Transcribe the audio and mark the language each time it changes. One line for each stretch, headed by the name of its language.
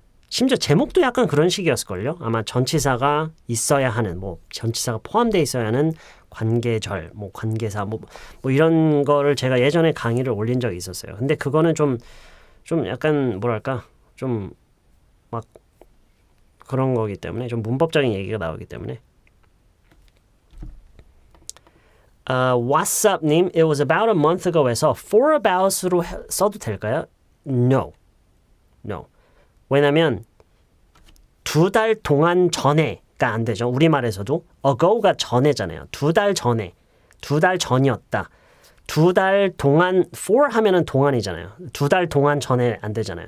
Korean: 심지어 제목도 약간 그런 식이었을걸요? 아마 전치사가 있어야 하는, 전치사가 포함되어 있어야 하는 관계절, 관계사, 이런 거를 제가 예전에 강의를 올린 적이 있었어요. 근데 그거는 좀 약간, 좀 막 그런 거기 때문에, 좀 문법적인 얘기가 나오기 때문에.
English: What's up 님, it was about a month ago에서 for about으로
Korean: 써도 될까요?
English: No.
Korean: 왜냐면 2달 동안 전에가 안 되죠. 우리말에서도 ago가 전에잖아요. 2달 전에, 2달 전이었다. 2달 동안 for 하면은 동안이잖아요. 2달 동안 전에 안 되잖아요.